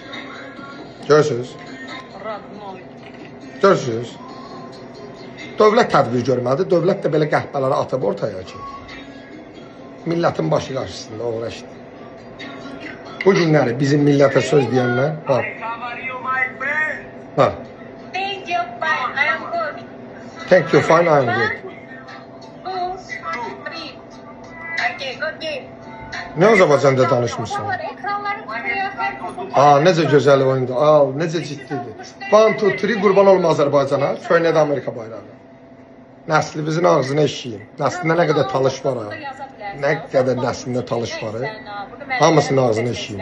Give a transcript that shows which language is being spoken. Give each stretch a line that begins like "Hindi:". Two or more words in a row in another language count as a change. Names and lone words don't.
Azerbaijani: Görürsünüz? Görürsünüz? Dövlət tədbir görməlidir. Dövlət də belə qəhbələri atıb ortaya ki. Millətin başı qarşısında uğraşdı. Bu günləri bizim millətə söz deyənlər... Bax. Bax.
English: Thank you, fine, I am good. Thank you, fine, I am good.
Azerbaijani: Ne Azərbaycanda danışmışsın? Necə gözəl oyundu. Necə ciddidir. 1, 2, 3 qurban olma Azərbaycana. Köynədə Amerika bayrağı. Nəslimizin ağzına eşiyim. Nəslində nə qədər talış var ha. Nə qədər nəslində talış var ha. Hamısının ağzına eşiyim.